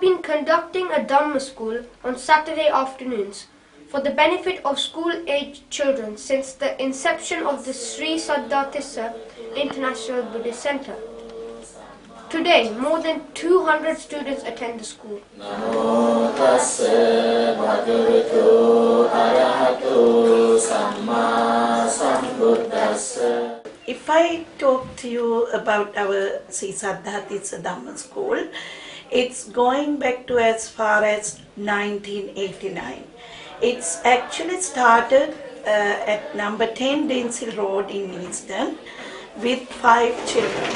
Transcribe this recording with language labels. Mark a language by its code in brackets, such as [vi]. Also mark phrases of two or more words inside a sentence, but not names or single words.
[en] conducting a Dhamma school on Saturday afternoons for the benefit of school-aged children since the inception of the Sri Saddhatissa International Buddhist Center. Today, more than 200 students attend the school. [pi] Namo tassa bhagavato arahato samma sambuddhassa. [en] If I talk to you about our Sri Saddhatissa Dhamma School, it's going back to as far as 1989. It's actually started at number 10 Densil Road in Neasden with 5 children.